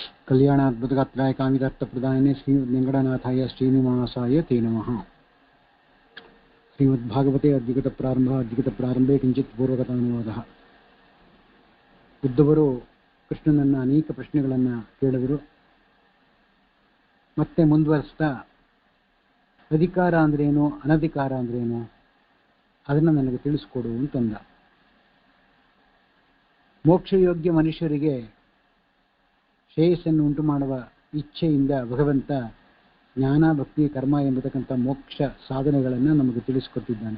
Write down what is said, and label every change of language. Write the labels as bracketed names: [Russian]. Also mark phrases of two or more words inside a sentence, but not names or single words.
[Sanskrit] कल्याणाद्भुतगात्राय कामितार्थप्रदायिने श्रीमद्वेङ्कटनाथाय श्रीनिवासाय ते नमः। श्रीमद्भागवते अद्विगतप्रारम्भे किञ्चित् पूर्वकथानुवादः। [Kannada] ಉದ್ದವರು ಕೃಷ್ಣನನ್ನ ಅನೇಕ ಪ್ರಶ್ನೆಗಳನ್ನು ಕೇಳಿದರು. ಮತ್ತೆ ಮುಂದುವರಿಸ್ತಾ ಅಧಿಕಾರ ಅಂದ್ರೇನು, ಅನಧಿಕಾರ ಅಂದ್ರೇನು ಅದನ್ನು ನನಗೆ ತಿಳಿಸ್ಕೊಡು ಅಂತಂದ. ಮೋಕ್ಷಯೋಗ್ಯ ಮನುಷ್ಯರಿಗೆ ಶ್ರೇಯಸ್ಸನ್ನು ಉಂಟು ಮಾಡುವ ಇಚ್ಛೆಯಿಂದ ಭಗವಂತ ಜ್ಞಾನ, ಭಕ್ತಿ, ಕರ್ಮ ಎಂಬತಕ್ಕಂಥ ಮೋಕ್ಷ ಸಾಧನೆಗಳನ್ನು ನಮಗೆ ತಿಳಿಸ್ಕೊಟ್ಟಿದ್ದಾನೆ.